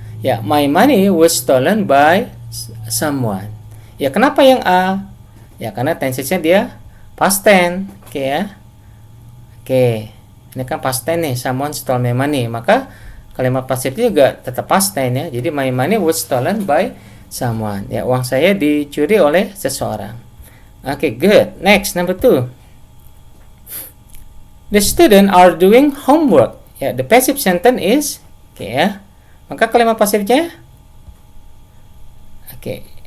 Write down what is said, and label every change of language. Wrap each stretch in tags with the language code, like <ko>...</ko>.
<en>Ya, my money was stolen by someone.</en> <id>Ya, kenapa yang A? Ya, karena tense-nya dia past tense. Oke ya. Oke, ini kan past tense nih,</id> <en>someone stole my money.</en> <id>Maka kalimat pasifnya juga tetap past tense ya. Jadi</id> <en>my money was stolen by someone.</en> <id>Ya, uang saya dicuri oleh seseorang.</id> <en>Oke, good. Next, number 2. The student are doing homework. Ya, the passive sentence is, oke ya.</en> <id>Maka kalimat pasifnya, oke.</id>